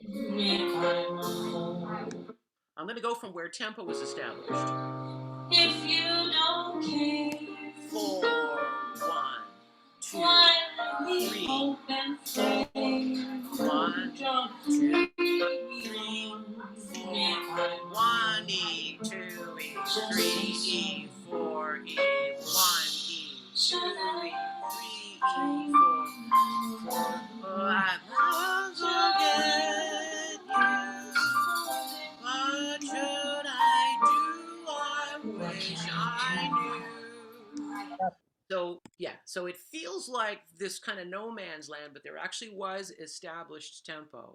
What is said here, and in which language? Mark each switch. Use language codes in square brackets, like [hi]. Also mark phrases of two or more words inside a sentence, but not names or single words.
[en] I'm going to go from where tempo was established. if you don't care, 4, 1, 2, why we 3, hope and 4, pray. 1, Don't 2, dream 3, 4, if I 1 E, 2 E, 3 E, 4 E, 1 E, 2 E, 3 E, 4, 4. Oh, I won't forget you. What should I do? I wish I knew. So it feels like this kind of no man's land, but there actually was established tempo.